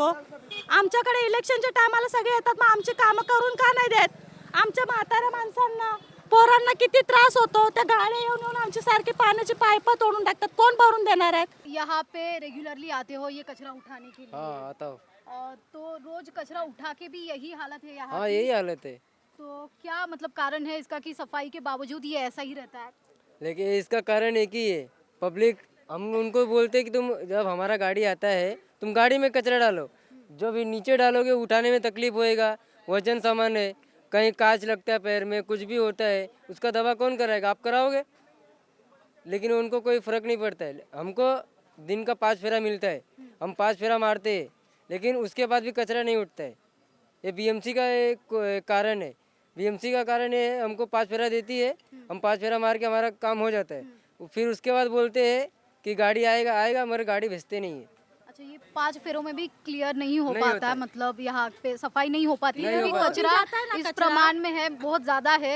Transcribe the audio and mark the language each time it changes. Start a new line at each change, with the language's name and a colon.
Marathi: आमच्याकडे इलेक्शनच्या टायमाला सगळे येतात, मग आमची कामं करून का नाही देत? आमच्या म्हाताऱ्या माणसांना, पोरांना किती त्रास होतो. त्या गाड्या येऊन आमची सारखी पाण्याची पाईप तोडून टाकतात. कोण भरून देणार आहेत?
Hindi: यहाँ पे रेगुलरली आते हो ये कचरा उठाने के लिए? हाँ आता हूँ. तो रोज कचरा उठा के भी यही हालत है यहाँ? हाँ यही हालत है. तो क्या मतलब कारण है इसका कि सफाई के बावजूद ये ऐसा ही रहता है? लेकिन इसका कारण एक ही है, पब्लिक. हम उनको बोलते हैं कि तुम जब हमारा गाड़ी आता है तुम गाड़ी में कचरा डालो, जो भी नीचे डालोगे उठाने में तकलीफ होएगा. वजन सामान है, कहीं कांच लगता है पैर में, कुछ भी होता है, उसका दवा कौन कराएगा? आप कराओगे. लेकिन उनको कोई फ़र्क नहीं पड़ता है. हमको दिन का 5 फेरा मिलता है, हम 5 फेरा मारते हैं, लेकिन उसके बाद भी कचरा नहीं उठता है. ये BMC का एक कारण है. BMC का कारण है हमको 5 फेरा देती है, हम 5 फेरा मार के हमारा काम हो जाता है. फिर उसके बाद बोलते हैं कि गाड़ी आएगा मगर गाड़ी भेजते नहीं है. अच्छा, ये 5 फेरों में भी क्लियर नहीं हो पाता है, मतलब यहाँ पे सफाई नहीं हो पाती है क्योंकि कचरा इस प्रमाण में है, बहुत ज्यादा है.